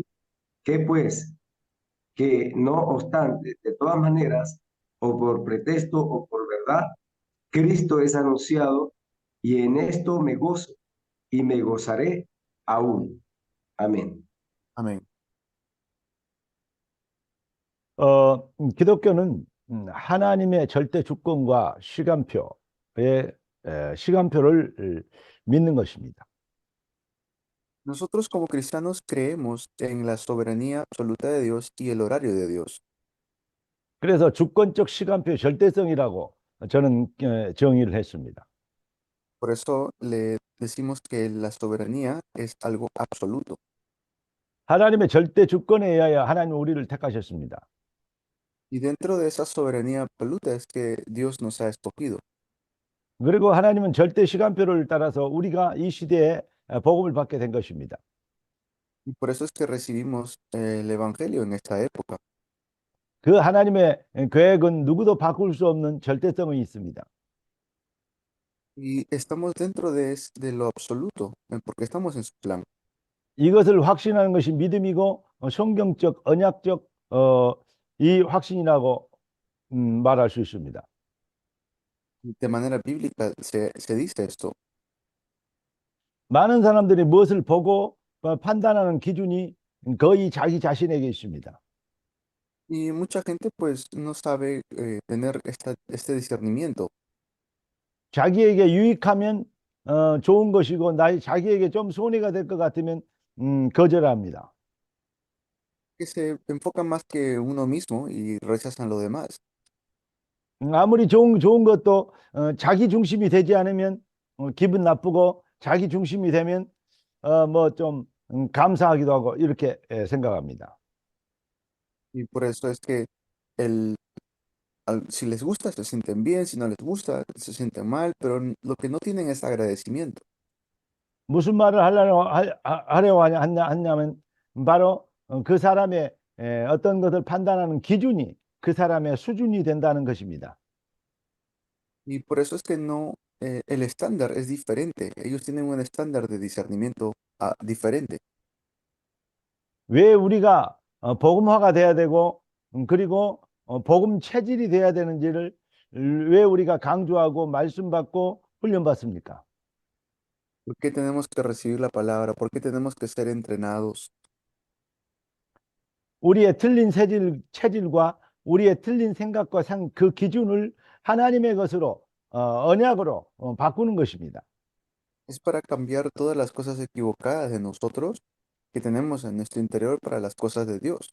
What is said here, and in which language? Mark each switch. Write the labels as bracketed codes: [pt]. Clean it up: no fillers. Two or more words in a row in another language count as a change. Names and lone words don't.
[es] ¿Qué pues? Que no obstante, de todas maneras, o por pretexto o por verdad, Cristo es anunciado y en esto me gozo y me gozaré aún. Amén. Amén. [ko] 기독교는 하나님의 절대 주권과 시간표를 믿는 것입니다. [es] Nosotros como cristianos creemos en la soberanía absoluta de Dios y el horario de Dios. [ko] 그래서 주권적 시간표의 절대성이라고 저는 정의를 했습니다. [es] Por eso le decimos que la soberanía es algo absoluto. [ko] 하나님의 절대 주권에 의하여 하나님은 우리를 택하셨습니다. [es] Y dentro de esa soberanía absoluta es que Dios nos ha escogido. [ko] 그리고 하나님은 절대 시간표를 따라서 우리가 이 시대에 복음을 받게 된 것입니다. [es] Y por eso es que recibimos el Evangelio en esta época. [ko] 그 하나님의 계획은 누구도 바꿀 수 없는 절대성이 있습니다. [es] Y estamos dentro de lo absoluto, porque estamos en su plan. [ko] 이것을 확신하는 것이 믿음이고 성경적 언약적 이 확신이라고 말할 수 있습니다. [es] De manera bíblica se dice esto. [ko] 많은 사람들이 무엇을 보고 판단하는 기준이 거의 자기 자신에게 있습니다. [es] Y mucha gente pues no sabe tener este discernimiento. [ko] 자기에게 유익하면 좋은 것이고 자기에게 좀 손해가 될 것 같으면 거절합니다. [es] Que se enfocan más que uno mismo y rechazan lo demás. [ko] 아무리 좋은 것도 자기 중심이 되지 않으면 기분 나쁘고 자기 중심이 되면 뭐 좀 감사하기도 하고 이렇게 생각합니다. [es] Y por eso es que si les gusta se sienten bien, si no les gusta se sienten mal, pero lo que no tienen es agradecimiento. [ko] 무슨 말을 하려고 하냐면 바로 그 사람의 어떤 것을 판단하는 기준이 그 사람의 수준이 된다는 것입니다. [es] Y por eso es que no, el estándar es diferente. Ellos tienen un estándar de discernimiento diferente. [ko] 왜 우리가 복음화가 돼야 되고 그리고 복음 체질이 돼야 되는지를 왜 우리가 강조하고 말씀 받고 훈련 받습니까? [es] ¿Por qué tenemos que recibir la palabra? ¿Por qué tenemos que ser entrenados? [ko] 우리의 틀린 체질과 우리의 틀린 생각과 그 기준을 하나님의 것으로 언약으로 바꾸는 것입니다. [es] Es para cambiar todas las cosas equivocadas de nosotros que tenemos en nuestro interior para las cosas de Dios.